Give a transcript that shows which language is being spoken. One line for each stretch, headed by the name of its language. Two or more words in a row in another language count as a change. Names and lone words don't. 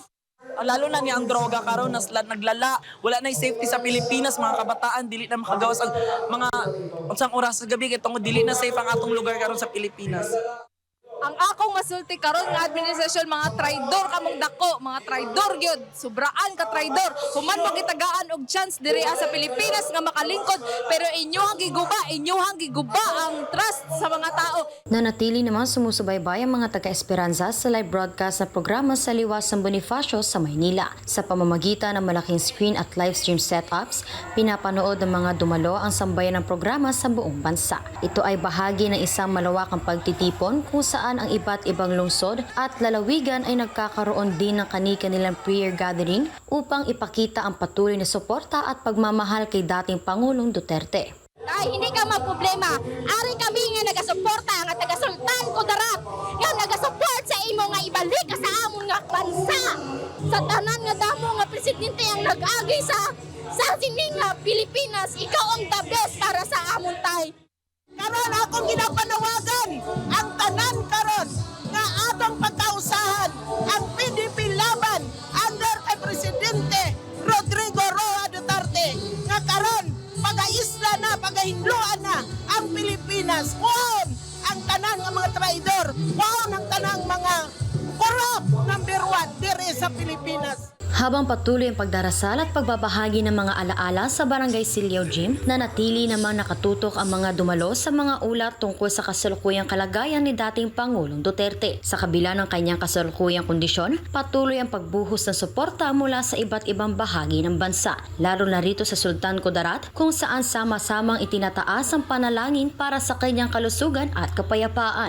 Cebuano: Lalo na niya ang droga karon nas naglala, wala na safety sa Pilipinas, mga kabataan dili na makagawas ang mga unsang oras sa gabi kay tungod dili na safe ang atong lugar karon sa Pilipinas. Ang akong masulti karon nga administrasyon mga traidor kamong dako, mga traidor gyud, sobraan ka traidor. Human magitagaan og chance diri sa Pilipinas nga makalingkod, pero inyohang giguba ang trust sa mga tao.
Filipino: Nanatili naman sumusubaybay ang mga taga-Esperanza sa live broadcast na programa sa Liwas ng Bonifacio sa Maynila. Sa pamamagitan ng malaking screen at live stream setups, pinapanood ng mga dumalo ang sambayan ng programa sa buong bansa. Ito ay bahagi ng isang malawakang pagtitipon kung saan ang iba't ibang lungsod at lalawigan ay nagkakaroon din ng kani-kanilang prayer gathering upang ipakita ang patuloy na suporta at pagmamahal kay dating Pangulong Duterte.
Hiligaynon: Ay, hindi ka magproblema. Ari kami nga nagasuporta nga taga-Sultan Kudarat. Nga nagasupport sa imo nga ibalik ka sa amon nga bansa. Sa tanan nga damo nga presidente ang nag-agi sa sining nga Pilipinas, ikaw ang
English: the best
Hiligaynon: para sa amon tay.
Cebuano: Karon akong ginapanawagan ang tanan karon nga atong pagkausahan ang PDP laban under kay Presidente Rodrigo Roa Duterte nga karon pagaisla na, pagahindloan na ang Pilipinas. Kuon ang tanan nga mga traidor, kuon ang tanang mga corrupt number 1 diri sa Pilipinas.
Filipino: Habang patuloy ang pagdarasal at pagbabahagi ng mga alaala sa Barangay Silyaw Gym, nanatili namang nakatutok ang mga dumalo sa mga ulat tungkol sa kasalukuyang kalagayan ni dating Pangulong Duterte. Sa kabila ng kanyang kasalukuyang kondisyon, patuloy ang pagbuhos ng suporta mula sa iba't ibang bahagi ng bansa, lalo na rito sa Sultan Kudarat kung saan sama-samang itinataas ang panalangin para sa kanyang kalusugan at kapayapaan.